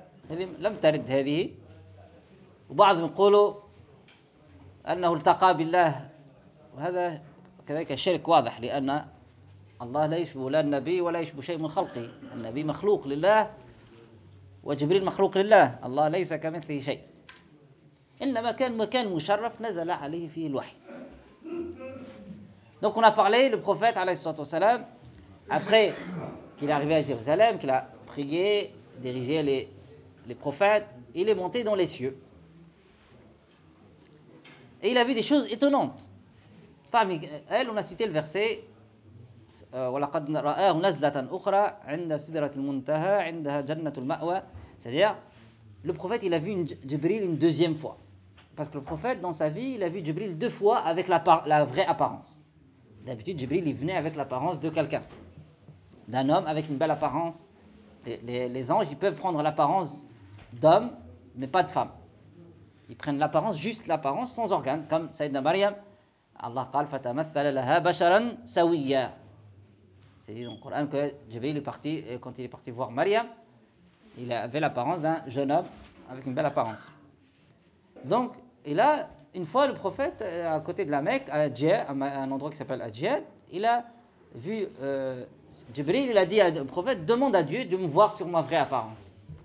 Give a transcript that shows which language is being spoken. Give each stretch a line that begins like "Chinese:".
Arabic: هذه لم ترد هذه. وبعض يقولوا أنه التقى بالله، وهذا كذلك الشرك واضح، لأن الله لا يشبه لا النبي ولا يشبه شيء من خلقه. النبي مخلوق لله وجبريل مخلوق لله، الله ليس كمثله شيء، إنما كان مكان مشرف نزل عليه فيه الوحي.
French: Donc on a parlé, le prophète
Arabic: alayhi salatu wa salam,
French: après qu'il est arrivé à Jérusalem, qu'il a prié, dirigé les prophètes, il est monté dans les cieux. Et il a vu des choses étonnantes. Parmi elles, on a cité le verset
Arabic: وَلَقَدْ رَآهُ نَزْلَةً أُخْرَى عِنْدَ سِدْرَةِ الْمُنْتَهَى عِنْدَهَا جَنَّةُ الْمَأْوَى.
French: C'est-à-dire, le prophète, il a vu Jibril une deuxième fois. Parce que le prophète, dans sa vie, il a vu Jibril deux fois avec la vraie apparence. D'habitude, Jibril, il venait avec l'apparence de quelqu'un, d'un homme avec une belle apparence. Les anges, ils peuvent prendre l'apparence d'homme, mais pas de femme. Ils prennent l'apparence, juste l'apparence, sans organe, comme Sayyidina Maryam.
Arabic: Allah قال فَتَمَثَّلَ لَهَا بَشَرًا سَوِيًّا.
French: C'est dit dans le Coran que Jibril est parti, quand il est parti voir Maryam, il avait l'apparence d'un jeune homme avec une belle apparence. Donc, et là, une fois le prophète, à côté de la Mecque, à Adjiyad, à un endroit qui s'appelle Adjiyad, il a vu Jibril, il a dit au prophète, demande à Dieu de me voir sur ma vraie apparence.